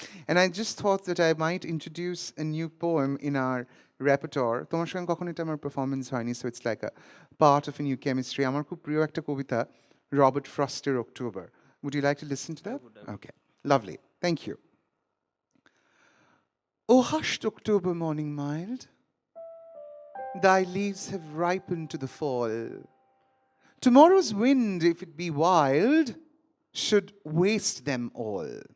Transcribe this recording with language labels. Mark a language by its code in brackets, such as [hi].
[en] And I just thought that I might introduce a new poem in our repertoire. [bn] তোমার সঙ্গে কখনো এটা আমার পারফরমেন্স হয়নি, [en] so it's like a part of a new chemistry. [bn] আমার খুব প্রিয় একটা কবিতা, Robert Froster, October. [en] Would you like to listen to that? I would. Okay, lovely. Thank you. O hushed October morning mild, thy leaves have ripened to the fall. Tomorrow's wind, if it be wild, should waste them all.